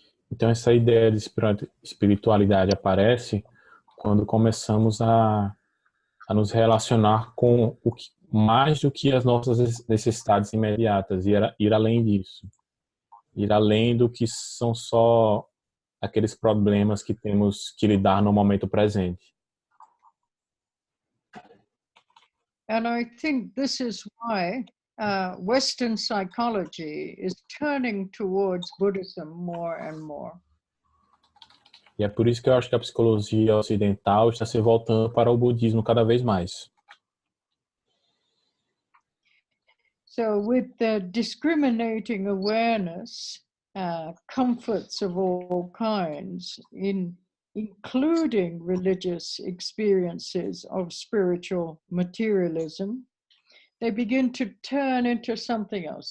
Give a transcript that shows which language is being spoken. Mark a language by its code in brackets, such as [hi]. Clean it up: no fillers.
[pt] Então, essa ideia de espiritualidade aparece quando começamos a nos relacionar com mais do que as nossas necessidades imediatas, ir além disso. Ir além do que são só aqueles problemas que temos que lidar no momento presente. [en] And I think this is why Western psychology is turning towards Buddhism more and more. [pt] E é por isso que eu acho que a psicologia ocidental está se voltando para o budismo cada vez mais. [en] So with the discriminating awareness, comforts of all kinds, including religious experiences of spiritual materialism, they begin to turn into something else.